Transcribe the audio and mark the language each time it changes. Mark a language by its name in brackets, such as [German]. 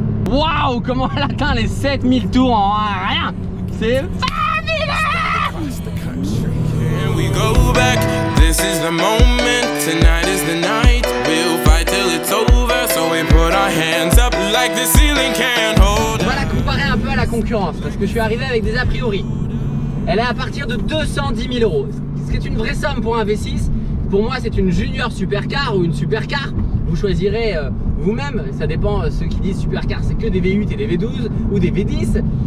[French] Waouh, comment elle atteint les 7000 tours en rien. C'est fabuleux. [English] We go back, this is the moment, tonight is the night, we'll fight till it's over, so we put our hands up like the ceiling can't hold. [French] On va la comparer un peu à la concurrence, parce que je suis arrivé avec des a priori. Elle est à partir de 210 000 euros, ce qui est une vraie somme pour un V6. Pour moi c'est une junior supercar ou une supercar. Vous choisirez vous-même, ça dépend, ceux qui disent supercar c'est que des V8 et des V12 ou des V10.